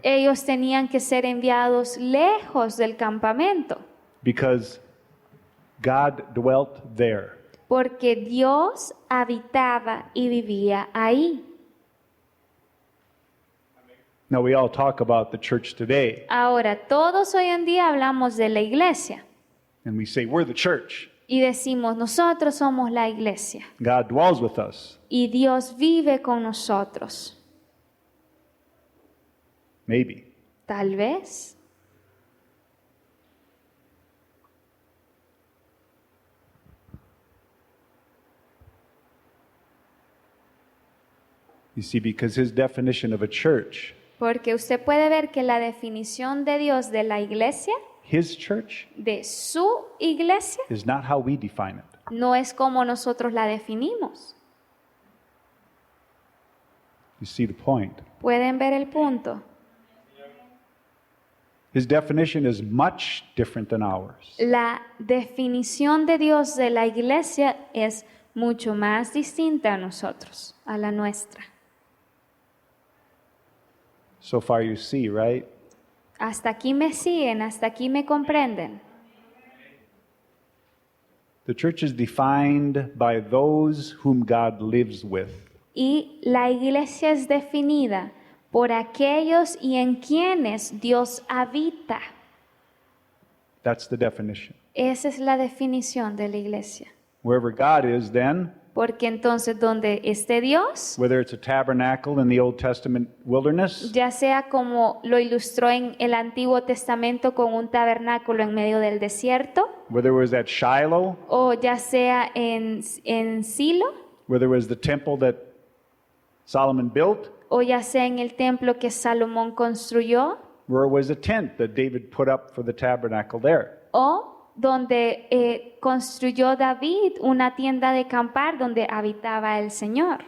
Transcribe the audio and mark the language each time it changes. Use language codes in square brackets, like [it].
[es] ellos tenían que ser enviados lejos del campamento, [en] because God dwelt there. [es] porque Dios habitaba y vivía ahí. [en] Now, we all talk about the church today, [es] Ahora, todos hoy en día hablamos de la iglesia [en] and we say, we're the church. [es] y decimos, nosotros somos la iglesia [en] God dwells with us. [es] y Dios vive con nosotros. [en] Maybe. [es] Tal vez. [en] You see, because his definition of a church, [es] Porque usted puede ver que la definición de Dios de la iglesia, [en] his church, [es] de su iglesia, [en] is not how we define it. [es] no es como nosotros la definimos. [en] You see the point. [es] ¿Pueden ver el punto? [en] His definition is much different than ours. [es] La definición de Dios de la iglesia es mucho más distinta a nosotros, a la nuestra. [en] So far, you see, right? [es] Hasta aquí me siguen, hasta aquí me comprenden. [en] The church is defined by those whom God lives with. [es] Y la iglesia es definida por aquellos y en quienes Dios habita. [en] That's the definition. [es] Esa es la definición de la iglesia. [en] Wherever God is, then, [es] Porque entonces donde esté Dios, [en] whether it's a tabernacle in the Old Testament wilderness, [es] ya sea como lo ilustró en el Antiguo Testamento con un tabernáculo en medio del desierto, [en] whether it was at Shiloh, [es] o ya sea en Silo, [en] whether it was the temple that Solomon built, [es] o ya sea en el templo que Salomón construyó, [en] where it was a tent that David put up for the tabernacle there. [es] O donde construyó David una tienda de acampar donde habitaba el Señor.